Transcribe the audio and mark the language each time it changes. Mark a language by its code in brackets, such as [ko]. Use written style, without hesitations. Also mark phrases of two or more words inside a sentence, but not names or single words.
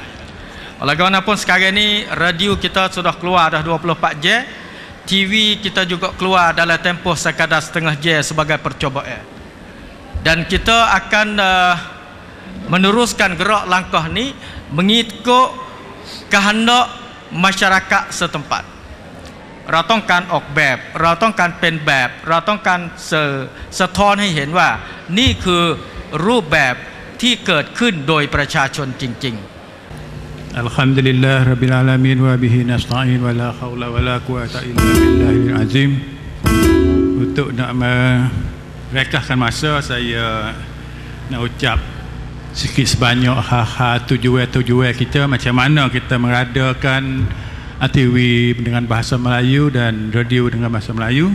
[ms] Walaupun sekarang ni radio kita sudah keluar dah 24 jam, TV kita juga keluar dalam tempoh sekadar setengah jam sebagai percobaan. Dan kita akan meneruskan gerak langkah ni mengikut kehendak masyarakat setempat. [th] เราต้องการออกแบบเราต้องการเป็นแบบเราต้องการสะท้อนให้เห็นว่านี่คือรูปแบบที่เกิดขึ้นโดยประชาชนจริงๆ [ar] الحمد لله رب العالمين وبه نستعين ولا حول ولا قوة إلا بالله العظيم. [ms] Untuk nak merekahkan masa, saya nak ucap sikit sebanyak hal-hal tujuan kita, macam mana kita mengadakan TV dengan bahasa Melayu dan radio dengan bahasa Melayu.